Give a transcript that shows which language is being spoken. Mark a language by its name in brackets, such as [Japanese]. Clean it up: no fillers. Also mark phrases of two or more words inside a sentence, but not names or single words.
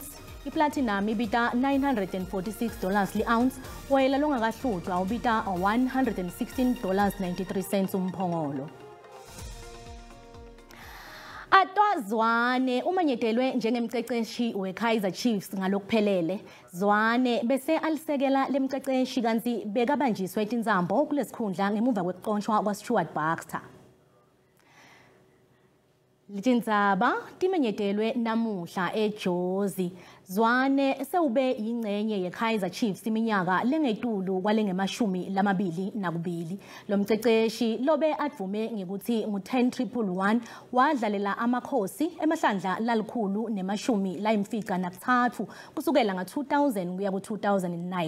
[Swati] Iplatinum ibita $946 li-ounce, woyela longakahlutshwa ubita $116.93 umphongolo. Atwa Zwane umanyetelwe njengemceceshi weKaizer Chiefs ngalokuphelele. Zwane bese alisekela lemceceshi kanti bekabanjiswe eTindzaba kulesikhundla ngemuva kwekuqonshwa kwaStuart Baxter. Tindzaba timenyetelwe namuhla eJozi. Zwane sewube yingcenye yeKaizer Chiefs iminyaka lengetulu kwalengemashumi-22. Lo mceceshi lobe advume ngekuthi ngu-10-111 wadlalela amakhosi emahlandla lalikhulu nemashumi layimfica nakutsatfu kusukela nga-2000 kuya ku-2009.